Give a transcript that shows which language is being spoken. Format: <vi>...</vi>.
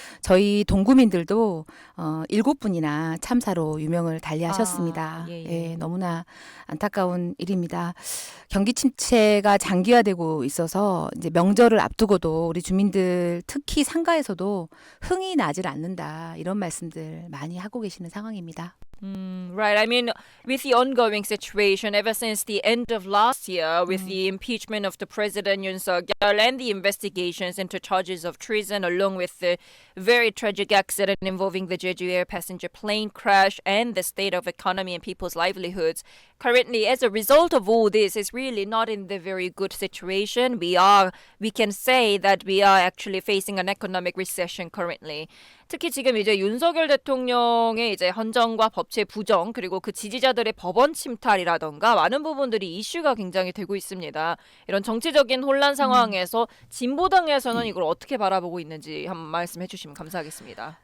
<ko>저희 동구민들도 7분이나 참사로 유명을 달리하셨습니다. 예, 너무나 안타까운 일입니다. 경기 침체가 장기화되고 있어서 이제 명절을 앞두고도 우리 주민들 특히 상가에서도 흥이 나질 않는다 이런 말씀들 많이 하고 계시는 상황입니다.</ko> <en>Right. I mean, with the ongoing situation ever since the end of last year, with the impeachment of the president Yoon Suk-yeol and the investigations into charges of treason, along with the very tragic accident involving the Jeju Air passenger plane crash and the state of economy and people's livelihoods, currently, as a result of all this, is really not in the very good situation. We can say that we are actually facing an economic recession currently.</en> <ko>특히 지금 이제 윤석열 대통령의 이제 헌정과 법치의 부정 그리고 그 지지자들의 법원 침탈이라던가 많은 부분들이 이슈가 굉장히 되고 있습니다. 이런 정치적인 혼란 상황에서 진보당에서는 이걸 어떻게 바라보고 있는지 한번 말씀해 주시면 감사하겠습니다.</ko>